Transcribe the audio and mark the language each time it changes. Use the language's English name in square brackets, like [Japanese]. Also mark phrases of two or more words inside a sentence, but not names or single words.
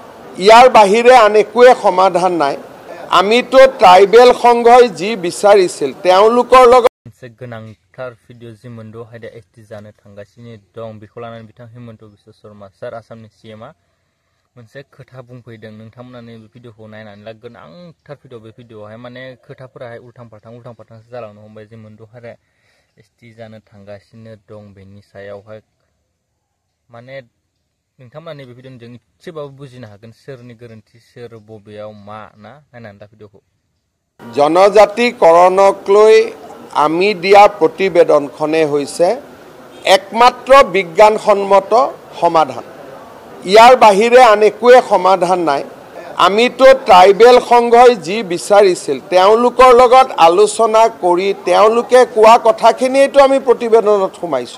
[Assamese] ইয়াৰ বাহিৰে আন একোৱে সমাধান নাই। আমিতো ট্ৰাইবেল সংঘই যি বিচাৰিছিল তেওঁলোকৰ লগত [Bodo] मोनसे गोनांथार भिडिअ जि मोनद' हायदा एसटि जानो थांगासिनो दं बेखौ लानानै बिथां हिमन्त बिश्व शर्मा सार आसामनि सीएमआ मोनसे खोथा बुंफैदों। नोंथांमोना नैबे भिडिअखौ नायनानै ला, गोनांथार भिडिअ। बे भिडिअआवहाय माने खोथाफोराहाय उल्थां फाल्थांसो जालांनो हमबाय। जि मोनद' हायदा एसटि जानो थांगासिनो दं बेनि सायावहाय माने नोंथांमोना नैबे भिडिअजों एसेबाबो बुजिनो हागोन सोरनि गोरोन्थि सोर बबेयाव मा ना। नायनानै ला भिडिअखौ। [Assamese] জনজাতিকৰণক লৈ আমি দিয়া প্ৰতিবেদনখনে হৈছে একমাত্ৰ বিজ্ঞানসন্মত সমাধান। ইয়াৰ বাহিৰে আন একোৱে সমাধান নাই। আমিতো ট্ৰাইবেল সংঘই যি বিচাৰিছিল তেওঁলোকৰ লগত আলোচনা কৰি তেওঁলোকে কোৱা কথাখিনিয়েতো আমি প্ৰতিবেদনত সোমাইছোঁ।